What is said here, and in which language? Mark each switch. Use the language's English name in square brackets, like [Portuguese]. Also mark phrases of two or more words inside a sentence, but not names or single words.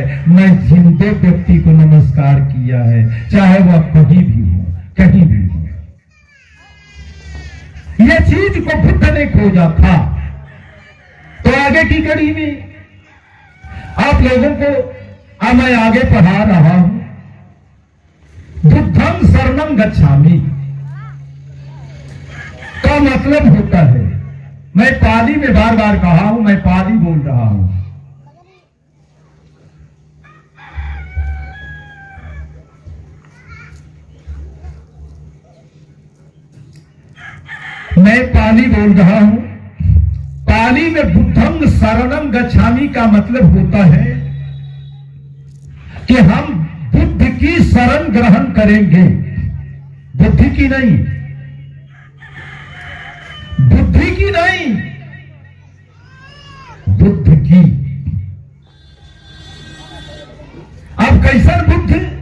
[Hindi] मैं जिंदे व्यक्ति को नमस्कार किया है, चाहे वह कहीं भी हो, कहीं भी हो। यह चीज को बुद्ध ने खोजा था। तो आगे की कड़ी में आप लोगों को मैं आगे पढ़ा रहा हूं। [Pali] बुद्धं शरणं गच्छामि, [Hindi] का मतलब होता है। मैं पाली में बार बार कहा हूं, मैं पाली बोल रहा हूं। मैं पाली बोल रहा हूं। पाली में [Pali] बुद्धं शरणं गच्छामि [Hindi] का मतलब होता है कि हम बुद्ध की शरण ग्रहण करेंगे, बुद्धि की नहीं, बुद्धि की नहीं, बुद्ध की। अब कैसन बुद्ध?